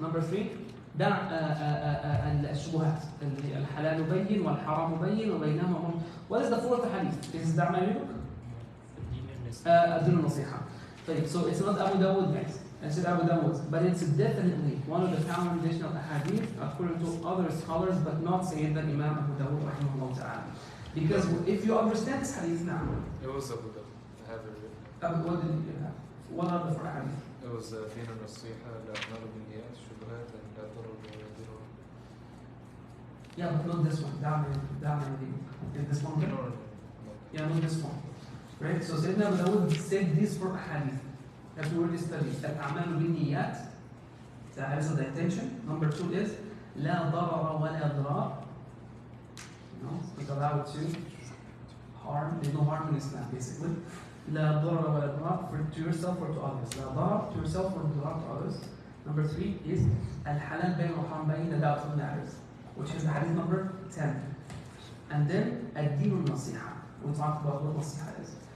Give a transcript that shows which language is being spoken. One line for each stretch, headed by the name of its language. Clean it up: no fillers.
English: Number 3,
Arabic: دع الشبهات. الحلال بين والحرام بين وبينهما.
English: What is the 4th hadith?
Arabic: Is دع ما يريدك? الدين النصيحة.
English: So it's not Abu Dawud, guys. It's Abu Dawud, but it's definitely one of the foundational hadith according to other scholars, but not Sayyidina Imam Abu Dawud rahimahullah ta'ala. Because if you understand this hadith now, It was Abu Dhabi. I have it. what did you have? What are the 4 hadith? It was
Arabic: دين النصيحة الأعمال بالنيات الشبهات لا ضرر ولا ضرار.
English: Yeah, but not this one. Down this one. Okay? Yeah, not this one. Right? So Sayyidina Abu Dawud said these 4 hadith that we already studied. Al-A'mal bin-Niyat, that is the intention. Number 2 is
Arabic: لا ضرر ولا ضرار.
English: It's allowed to harm. There's no harm in Islam, basically.
Arabic: لا ضرر ولا ضرار,
English: to yourself or to others.
Arabic: لا ضرر
English: to yourself or
Arabic: ضرار
English: to others. Number 3 is
Arabic: الحلال بين والحرام بين,
English: the doubtful matters, which is the hadith number 10. And then
Arabic: الدين النصيحة.
English: We talked about what nasiha is.